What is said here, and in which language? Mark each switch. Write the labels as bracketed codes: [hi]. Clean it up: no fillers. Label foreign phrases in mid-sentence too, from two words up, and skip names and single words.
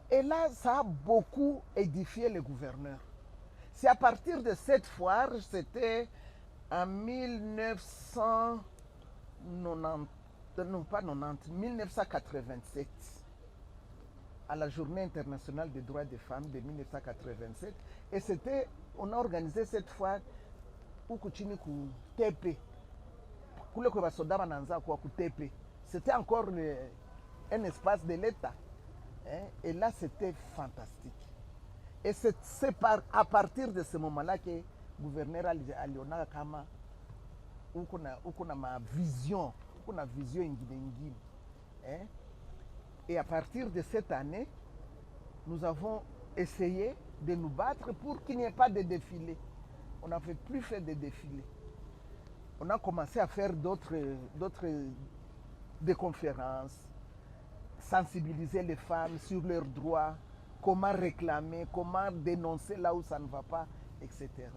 [fr] Et là, ça a beaucoup édifié le gouverneur. C'est à partir de cette foire, c'était en 1990, non pas 90, 1987, à la Journée internationale des droits des femmes de 1987. Et c'était, on a organisé cette foire [sw] huku chini ku TP, kule kwa basoda bananza kwa ku TP. [fr] C'était encore un espace de l'État. Hein? Et là, c'était fantastique. Et c'est à partir de ce moment-là que le gouverneur [sw] aliona kama uko na ma vision, uko na vision ingine. Hein? [fr] Et à partir de cette année, nous avons essayé de nous battre pour qu'il n'y ait pas de défilés. On n'avait plus fait de défilés. On a commencé à faire des conférences, sensibiliser les femmes sur leurs droits, comment réclamer, comment dénoncer là où ça ne va pas, etc.